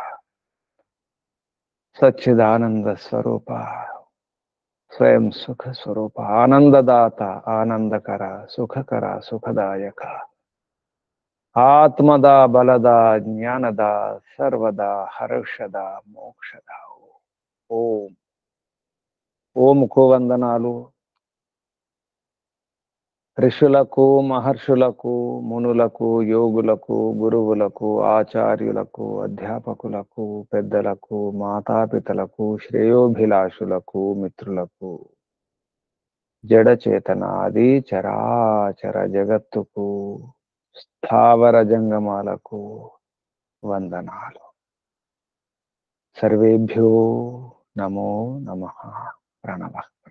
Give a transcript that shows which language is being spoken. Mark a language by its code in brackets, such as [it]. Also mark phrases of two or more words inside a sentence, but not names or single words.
[sa] सच्चिदानंद स्वरूप स्वयं सुख स्वरूप आनंददाता आनंदकर सुखकर सुखदायक आत्मदा बलदा ज्ञानदा सर्वदा हर्षदा मोक्षदा ओम। [te] ओम को వందనాలు ఋషులకు మహర్షులకు మునులకు యోగులకు గురువులకు ఆచార్యులకు అధ్యాపకులకు పెద్దలకు మాతాపితలకు శ్రేయోభిలాషులకు మిత్రులకు జడ చేతనాది చరాచర జగత్తుకు స్థావర జంగమాలకు వందనాలు [sa] సర్వేభ్యో నమో నమః [te] ప్రణవ